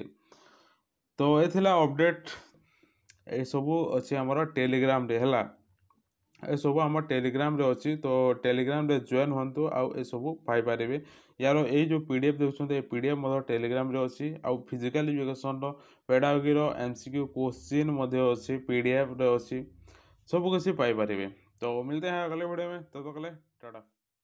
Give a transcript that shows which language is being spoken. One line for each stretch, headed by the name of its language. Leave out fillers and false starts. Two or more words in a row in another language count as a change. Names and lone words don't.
Odia: ତ ଏ ଥିଲା ଅପଡ଼େଟ୍। ଏସବୁ ଅଛି ଆମର ଟେଲିଗ୍ରାମରେ ହେଲା। ଏସବୁ ଆମ ଟେଲିଗ୍ରାମରେ ଅଛି। ତ ଟେଲିଗ୍ରାମରେ ଜଏନ୍ ହୁଅନ୍ତୁ ଆଉ ଏସବୁ ପାଇପାରିବେ। ୟାର ଏଇ ଯେଉଁ PDF ଦେଉଛନ୍ତି ଏ PDF ମଧ୍ୟ ଟେଲିଗ୍ରାମରେ ଅଛି। ଆଉ
English: physical educationର,
Odia: ପେଡାଗୋଗିର
English: MCQ question
Odia: ମଧ୍ୟ ଅଛି, PDFରେ ଅଛି, ସବୁକିଛି ପାଇପାରିବେ।
Hindi: तो मिलते हैं अगले वीडियो में, तब तक के लिए टाटा।